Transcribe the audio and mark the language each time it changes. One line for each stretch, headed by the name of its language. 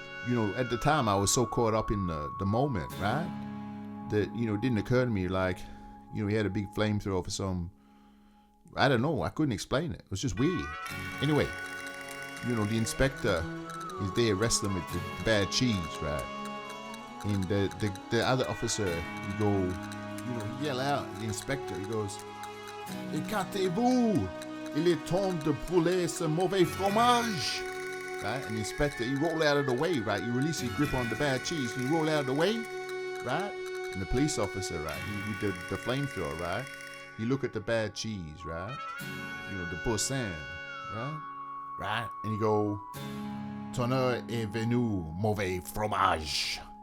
English: You know, at the time I was so caught up in the moment, right? That, you know, it didn't occur to me, like, you know, he had a big flamethrower for some, I don't know, I couldn't explain it. It was just weird. Anyway, you know, the inspector is there wrestling with the bad cheese, right? And the other officer, he go, you know, he yell out, the inspector, he goes,
French: "Écartez-vous! Il est temps de brûler ce mauvais fromage!"
English: Right? And the inspector, he roll out of the way, right? He release his grip on the bad cheese, and he roll out of the way, right? And the police officer, right? He with the flamethrower, right? He look at the bad cheese, right? You know, the Boursin, right? Right? And he go,
French: "Ton heure est venue, mauvais fromage.